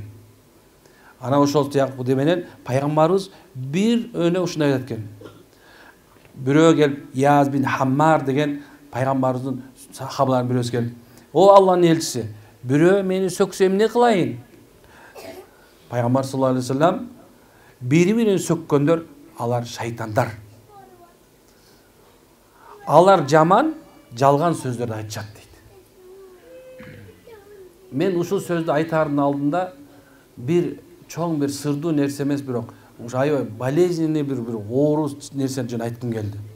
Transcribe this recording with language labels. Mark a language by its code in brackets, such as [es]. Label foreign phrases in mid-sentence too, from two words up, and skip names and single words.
[ky] Ана ошол сыяктуу менен пайгамбарыбыз бир өнө ушундай айтат экен. Бирөө келип Яз бин Хаммар деген пайгамбарыбыздын сахабаларынын бирөөсү келип: "О Алланын элчиси, бирөө мени сөксө эмне кылайын?" Пайгамбар [ar] صلى الله عليه وسلم: [ky] "Бири-бирин сөккөндөр алар шайтандар. Алар жаман, жалган сөздөрдү айтышат" дейт. Мен ушул сөздү айтаардын алдында бир чоң бир сырдуу нерсе эмес, бирок аябай болезненный бир оору нерсени жөн айткым келди.